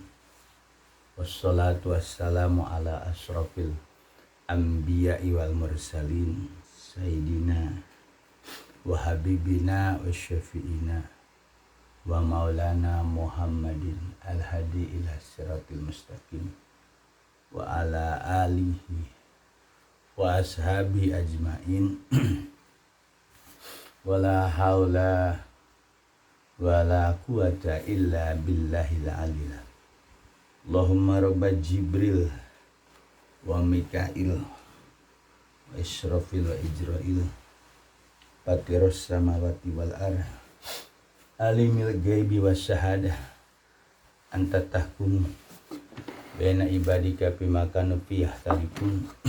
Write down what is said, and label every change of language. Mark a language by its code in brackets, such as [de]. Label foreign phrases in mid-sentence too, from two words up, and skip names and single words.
[ar] والصلاة والسلام على أشرف الأنبياء والمرسلين سيدنا وحبيبنا وشفيعنا ومولانا محمد الهادي إلى الصراط المستقيم وعلى آله وأصحابه أجمعين ولا حول ولا قوة إلا بالله العلي. اللهم رب جبريل وميكائيل وإسرافيل وعزرائيل فاطر السماوات والأرض عالم الغيب والشهادة أنت تحكم بين عبادك بما كانوا فيه يختلفون